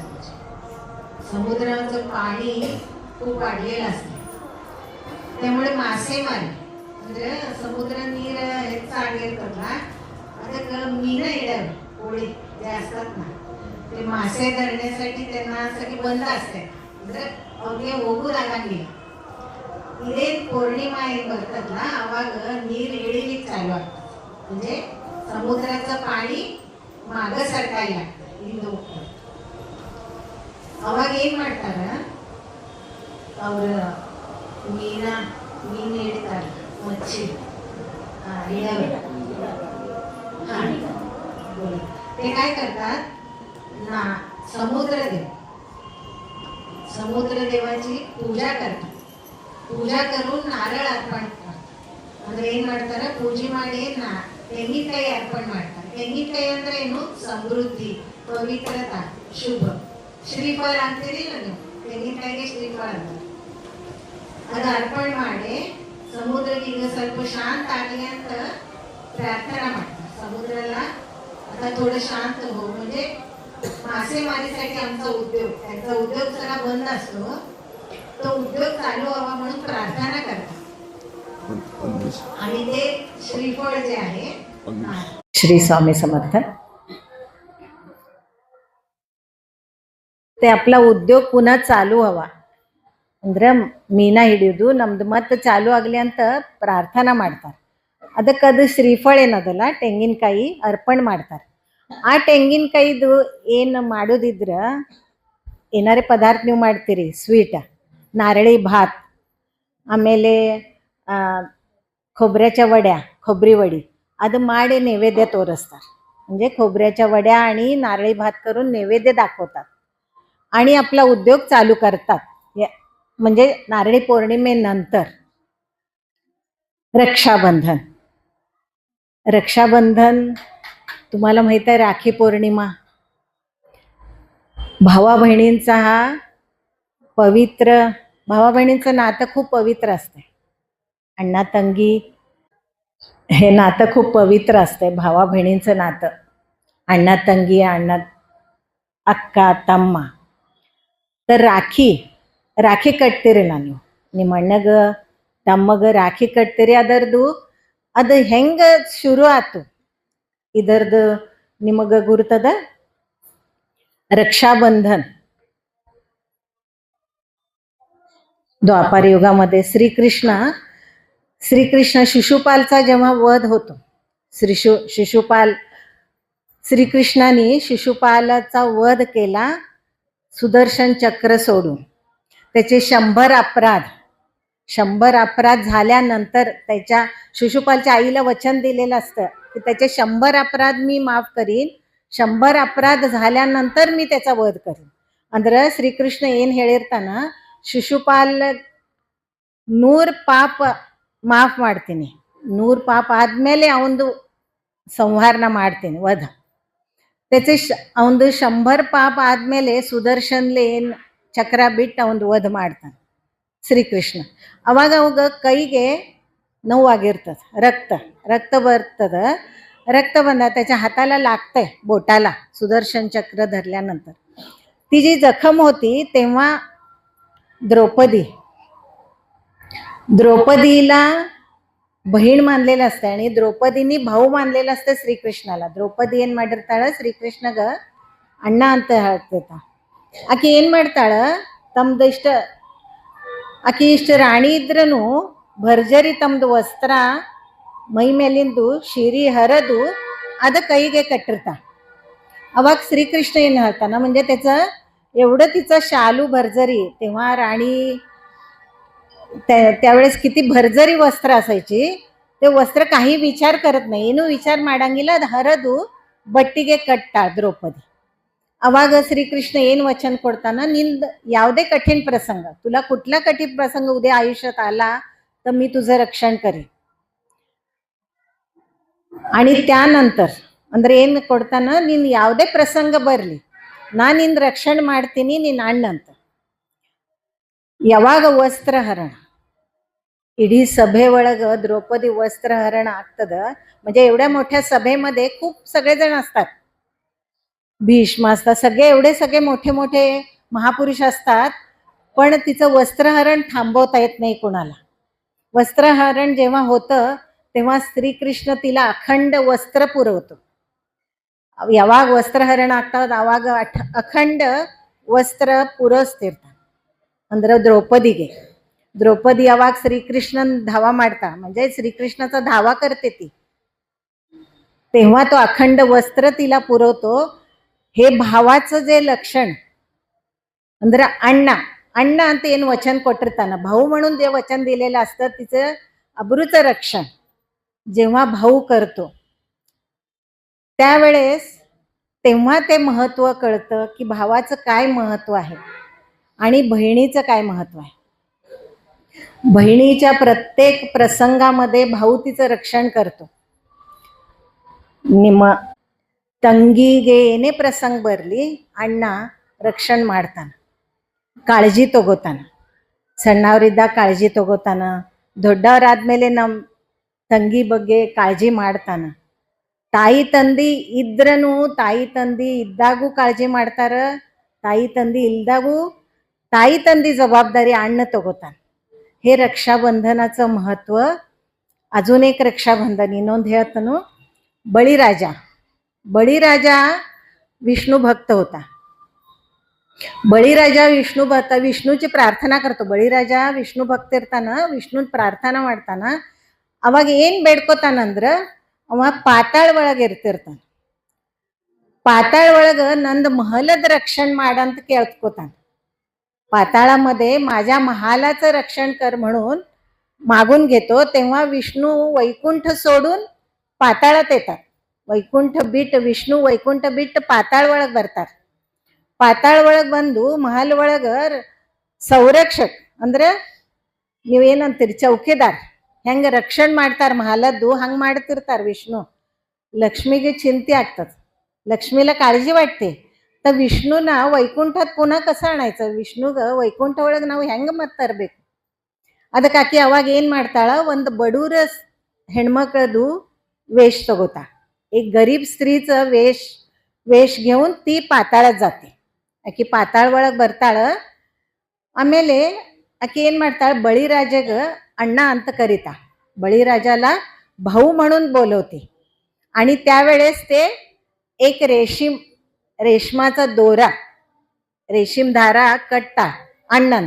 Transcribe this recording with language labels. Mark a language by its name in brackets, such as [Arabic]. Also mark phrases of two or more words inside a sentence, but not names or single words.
[Marathi] समुद्राचं पाणी खूप वाढलेलं असतं, त्यामुळे मासेमारी म्हणजे समुद्र नीर हे चांगले करतात. आता मीन येड्यावर होळी जे असतात ना ते मासे धरण्यासाठी त्यांना सगळी बंद असते. म्हणजे अवघे होऊ लागली [Kannada] ಇದೇ पौर्णिमा ಏನು ಬರ್ತದಲ್ಲ ಅವಾಗ ನೀರು ಇಳಿಲಿಕ್ಕೆ ಚಾಲು ಆಗ್ತದೆ. म्हणजे ಸಮುದ್ರದ ಪಾಣಿ ಮಾಗ ಸರ್ಕಾಯಿ ಆಗ್ತದೆ, ಹಿಂದೆ ಹೋಗ್ತದೆ. ಅವಾಗ ಏನು ಮಾಡ್ತಾರ ಅವರು ಮೀನು ಹಿಡಿತಾರೆ, ಮಚ್ಚಿ हिडवर. [Marathi] ते काय करतात ना, समुद्र देवाची पूजा करतात. पूजा करून नारळ अर्पण करतात. [Kannada] ಅಂದ್ರೆ ಏನು ಮಾಡ್ತಾರೆ, ಪೂಜೆ ಮಾಡಿ ತೆಂಗಿನಕಾಯಿ ಅರ್ಪಣೆ ಮಾಡ್ತಾರೆ. ತೆಂಗಿನಕಾಯಿ ಅಂದ್ರೆ ಏನು, ಸಮೃದ್ಧಿ, ಪವಿತ್ರತಾ, ಶುಭ. ಶ್ರೀಫಲ ಅಂತೀರಿಲ್ಲ ನೀವು, ತೆಂಗಿನಕಾಯಿಗೆ ಶ್ರೀಫಲ ಅಂತಾರೆ. ಅದು ಅರ್ಪಣೆ ಮಾಡಿ ಸಮುದ್ರಕ್ಕೆ ಈಗ ಸ್ವಲ್ಪ ಶಾಂತ ಆಗಲಿ ಅಂತ प्रार्थना ಮಾಡ್ತಾರೆ. [Marathi] समुद्राला आता थोडं शांत हो, म्हणजे मासेमारीसाठी आमचा उद्योग, त्यांचा उद्योग सगळा बंद असतो, तो उद्योग चालू व्हावा म्हणून प्रार्थना करतात. आणि ते श्रीफळ जे आहे, श्री स्वामी समर्थ. ते आपला उद्योग पुन्हा चालू हवा [Kannada] ಅಂದ್ರೆ ಮೀನಾ ಹಿಡಿಯೋದು ನಮ್ದು ಮತ್ತೆ ಚಾಲು ಆಗಲಿ ಅಂತ ಪ್ರಾರ್ಥನಾ ಮಾಡ್ತಾರೆ. ಅದಕ್ಕೆ ಅದು ಶ್ರೀಫಳ ಏನದಲ್ಲ ತೆಂಗಿನಕಾಯಿ ಅರ್ಪಣೆ ಮಾಡ್ತಾರೆ. ಆ ತೆಂಗಿನಕಾಯಿದು ಏನು ಮಾಡೋದಿದ್ರ ಏನಾರೇ ಪದಾರ್ಥ ನೀವು ಮಾಡ್ತೀರಿ, ಸ್ವೀಟ್, [Marathi] नारळी भात, ಆಮೇಲೆ खोबऱ्याच्या वड्या, खोबरी वडी [Kannada] ಅದು ಮಾಡಿ [Marathi] नैवेद्य तोरस्तात. म्हणजे खोबऱ्याच्या वड्या आणि नारळी भात करून नैवेद्य दाखवतात आणि आपला उद्योग चालू करतात. म्हणजे नारळी पौर्णिमेनंतर रक्षाबंधन. रक्षाबंधन तुम्हाला माहित आहे, राखी पौर्णिमा. भावा बहिणींचा हा पवित्र, भावा बहिणींचं नातं खूप पवित्र असते. अण्णा तंगी हे नातं खूप पवित्र असते. भावा बहिणींचं नातं, अण्णा तंगी, अण्णा अक्का तಮ್ಮ. [Kannada] तर ರಾಖಿ ಕಟ್ತೀರಿಲ್ಲ ನೀವು, ನಿಮ್ಮ ಅಣ್ಣಗ ತಮ್ಮಗ ರಾಖಿ ಕಟ್ತೀರಿ. ಅದರದ್ದು ಅದು ಹೆಂಗ ಶುರು ಆತು ಇದರದ್ದು ನಿಮಗ ಗುರ್ತದ? [Marathi] रक्षाबंधन द्वापार युगामध्ये श्रीकृष्ण शिशुपालचा जेव्हा वध होतो, श्रीकृष्णाने शिशुपालाचा वध केला सुदर्शन चक्र सोडून. त्याचे 100 अपराध झाल्यानंतर त्याच्या शिशुपालच्या आईला वचन दिलेलं असतं की त्याचे 100 अपराध मी माफ करीन, 100 अपराध झाल्यानंतर मी त्याचा वध करीन. [Kannada] ಅಂದ್ರೆ ಶ್ರೀಕೃಷ್ಣ ಏನು ಹೇಳಿರ್ತಾನ, ಶಿಶುಪಾಲ್ 100 ಪಾಪ ಮಾಫ್ ಮಾಡ್ತೀನಿ, 100 ಪಾಪ ಆದ್ಮೇಲೆ ಅವನದು ಸಂಹಾರನ ಮಾಡ್ತೀನಿ, ವಧ. त्याचे ಅವನದು 100 ಪಾಪ ಆದ್ಮೇಲೆ ಸುದರ್ಶನ್ಲೆ ಏನು ಚಕ್ರ ಬಿಟ್ಟು ಅವನದು ವಧ ಮಾಡ್ತಾನೆ ಶ್ರೀಕೃಷ್ಣ. ಅವಾಗ ಅವಾಗ ಕೈಗೆ 9 ಆಗಿರ್ತದೆ. ರಕ್ತ ಬರ್ತದ. [Marathi] रक्त बंद त्याच्या हाताला लागतंय, बोटाला सुदर्शन चक्र धरल्यानंतर. ती जी जखम होती तेव्हा द्रौपदीला बहीण मानलेलं असते आणि द्रौपदीनी भाऊ मानलेलं असतं श्रीकृष्णाला. [Kannada] द्रौपदी ಏನ್ ಮಾಡಿರ್ತಾಳ, ಶ್ರೀಕೃಷ್ಣಗ ಅಣ್ಣ ಅಂತ ಹೇಳ್ತಿರ್ತಾಳ. ಆಕೆ ಏನ್ ಮಾಡ್ತಾಳ, ಆಕೆ ಇಷ್ಟು ರಾಣಿ ಇದ್ರೂ ಭರ್ಜರಿ ತಮ್ದು ವಸ್ತ್ರ ಮೈ ಮೇಲಿಂದು ಶಿರಿ ಹರಿದು ಅದ ಕೈಗೆ ಕಟ್ಟಿರ್ತಾಳ. अवाग श्रीकृष्ण ಏನು ಹೇಳ್ತಾನ, [Marathi] म्हणजे त्याचं एवढं तिचं शालू भरजरी, तेव्हा राणी त्यावेळेस किती भरजरी वस्त्र असायची. ते वस्त्र काही विचार करत नाही, [Kannada] ಏನು ವಿಚಾರ ಮಾಡಂಗಿಲ್ಲ, ಅದು ಹರಿದು ಬಟ್ಟಿಗೆ ಕಟ್ಟಾಳ द्रौपदी. ಅವಾಗ ಶ್ರೀಕೃಷ್ಣ ಏನು ವಚನ ಕೊಡ್ತಾನ, ನಿಂದ ಯಾವುದೇ [Marathi] कठीण प्रसंग, तुला कुठला कठीण प्रसंग उद्या आयुष्यात आला तर मी तुझं रक्षण करेन. आणि त्यानंतर [Kannada] ಅಂದ್ರೆ ಏನು ಕೊಡ್ತಾನ, ನೀನು ಯಾವುದೇ ಪ್ರಸಂಗ ಬರಲಿ ನಾನು ನಿನ್ನ ರಕ್ಷಣೆ ಮಾಡ್ತೀನಿ, ನಿನ್ನ ಅಣ್ಣ ಅಂತ. ಯಾವಾಗ ವಸ್ತ್ರಹರಣ ಇಡೀ ಸಭೆವಳಗ द्रौपदी वस्त्रहरण ಆಗ್ತದ, [Marathi] म्हणजे एवढ्या मोठ्या सभेमध्ये खूप सगळेजण असतात, भीष्म असतात, सगळे मोठे मोठे महापुरुष असतात, पण तिचं वस्त्रहरण थांबवता येत नाही कोणाला. वस्त्रहरण जेव्हा होतं तेव्हा श्रीकृष्ण तिला अखंड वस्त्र पुरवतो. [Kannada] ಯಾವಾಗ ವಸ್ತ್ರಹರಣ ಆಗ್ತದ ಆವಾಗ ಅಖಂಡ ವಸ್ತ್ರ ಪೂರೈಸ್ತಿರ್ತಾನೆ. [Marathi] ಅಂದ್ರೆ द्रौपदी [Kannada] ಯಾವಾಗ ಶ್ರೀಕೃಷ್ಣನ ಧಾವಾ ಮಾರತಾ, [Marathi] म्हणजे श्रीकृष्णाचा धावा करते ती, तेव्हा तो अखंड वस्त्र तिला पुरवतो. हे भावाचं जे लक्षण, [Kannada] ಅಂದ್ರೆ अण्णा ಅಂತ ಏನು वचन ಕೊಟ್ಟಿರ್ತಾನ, [Marathi] भाऊ म्हणून जे वचन दिलेलं असतं तिचं अब्रूचं रक्षण जेव्हा भाऊ करतो त्यावेळेस तेव्हा ते महत्व कळतं की भावाचं काय महत्व आहे आणि बहिणीचं काय महत्व आहे. बहिणीच्या प्रत्येक प्रसंगामध्ये भाऊ तिचं रक्षण करतो. [Kannada] ನಿಮ್ಮ ತಂಗಿಗೆ ಏನೇ ಪ್ರಸಂಗ ಬರಲಿ ಅಣ್ಣ ರಕ್ಷಣೆ ಮಾಡ್ತಾನೆ, ಕಾಳಜಿ ತಗೋತಾನೆ. ಸಣ್ಣವರಿದ್ದಾಗ ಕಾಳಜಿ ತಗೋತಾನ, ದೊಡ್ಡವರಾದ್ಮೇಲೆ ನಮ್ಮ ತಂಗಿ ಬಗ್ಗೆ ಕಾಳಜಿ ಮಾಡ್ತಾನೆ. ತಾಯಿ ತಂದಿ ಇದ್ರೂ ತಾಯಿ ತಂದಿ ಇದ್ದಾಗೂ ಕಾಳಜಿ ಮಾಡ್ತಾರ, ತಾಯಿ ತಂದಿ ಇಲ್ದಾಗೂ ತಾಯಿ ತಂದಿ ಜವಾಬ್ದಾರಿ अण्ण तಗೋತಾನೆ. [Marathi] हे रक्षाबंधनाचं महत्व. अजून एक रक्षाबंधन [Kannada] ಇನ್ನೊಂದು ಹೇಳ್ತಾನು. [Marathi] बळीराजा विष्णू भक्त होता. बळीराजा विष्णू भक्त, विष्णूची प्रार्थना करतो. [Kannada] बळीराजा विष्णू भक्त ಇರ್ತಾನ, ವಿಷ್ಣು ಪ್ರಾರ್ಥನಾ ಮಾಡ್ತಾನ. ಅವಾಗ ಏನ್ ಬೇಡ್ಕೋತಾನಂದ್ರ, ಅವ ಪಾತಾಳ ಒಳಗೆ ಇರ್ತಿರ್ತಾನ. पाताळ ಒಳಗ ನಂದ महलದ रक्षण ಮಾಡಂತ ಕೇಳ್ಕೋತಾನ. [Marathi] पाताळामध्ये माझ्या महालाचं रक्षण कर म्हणून मागून घेतो. तेव्हा विष्णू वैकुंठ सोडून पाताळात येतात. [Kannada] ವಿಷ್ಣು ವೈಕುಂಠ ಬಿಟ್ಟು ಪಾತಾಳ ಒಳಗೆ ಬರ್ತಾರೆ. ಪಾತಾಳ ಒಳಗೆ ಬಂದು ಮಹಲ್ ಒಳಗ ಸಂರಕ್ಷಕ್ ಅಂದ್ರೆ ನೀವೇನಂತೀರಿ, ಚೌಕಿದಾರ್ ಹೆಂಗ ರಕ್ಷಣೆ ಮಾಡ್ತಾರ ಮಹಲದ್ದು ಹಂಗೆ ಮಾಡ್ತಿರ್ತಾರೆ ವಿಷ್ಣು. लक्ष्मीಗೆ चिंते ಆಗ್ತದೆ, [Marathi] लक्ष्मीला काळजी वाटते. तर विष्णूना वैकुंठात पुन्हा कसं आणायचं, [Kannada] ವಿಷ್ಣುಗ ವೈಕುಂಠ ಒಳಗೆ ನಾವು ಹೆಂಗೆ ಮತ್ತೆ ತರಬೇಕು. ಅದಕ್ಕೆ ಆಕೆ ಅವಾಗ ಏನು ಮಾಡ್ತಾಳ, ಒಂದು ಬಡೂರ ಹೆಣ್ಮಕ್ಳದು ವೇಷ ತಗೋತಾ. [Marathi] एक गरीब स्त्रीचं वेश घेऊन ती पाताळात जाते. [Kannada] ಆಕೆ ಪಾತಾಳ ಒಳಗೆ ಬರ್ತಾಳ. ಆಮೇಲೆ ಆಕೆ ಏನು ಮಾಡ್ತಾಳ, बळीराजाಗ अण्णा ಅಂತ ಕರೀತಾ, [Marathi] बळीराजाला भाऊ म्हणून बोलवते. आणि त्यावेळेस ते एक रेशमाचा दोरा, रेशीम [Kannada] ದಾರ ಕಟ್ಟ ಅಣ್ಣ ಅಂತ.